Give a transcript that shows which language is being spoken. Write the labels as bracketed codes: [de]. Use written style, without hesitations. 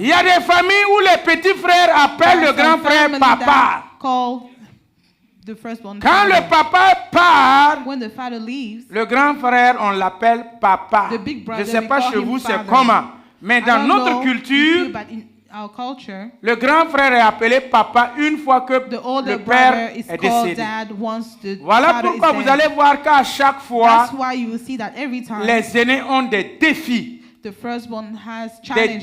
[fr] Il y a des familles où les petits frères appellent le [en] There are some [fr] frère [en] family [fr] papa. [en] that call the firstborn [fr] Quand le [en] father. [fr] papa part, [en] When the father leaves, [fr] le grand frère, on l'appelle papa. [en] The big brother, [fr] Je ne sais [en] we [fr] pas [en] call [fr] chez [en] him [fr] vous c'est [en] father. [fr] comment, mais [en] I [fr] dans [en] don't [fr] notre [en] know [fr] culture, [en] with you, but in our culture, [fr] le grand frère est appelé papa une fois que [en] the older [fr] le père [en] brother is [fr] est [en] called [fr] décédé. [en] dad once the [fr] Voilà [en] father [fr] pourquoi [en] is [fr] vous [en] dead. [fr] allez voir qu'à chaque fois, [en] That's why you will see that every time [fr] les aînés ont des défis. [en] the firstborn has challenges.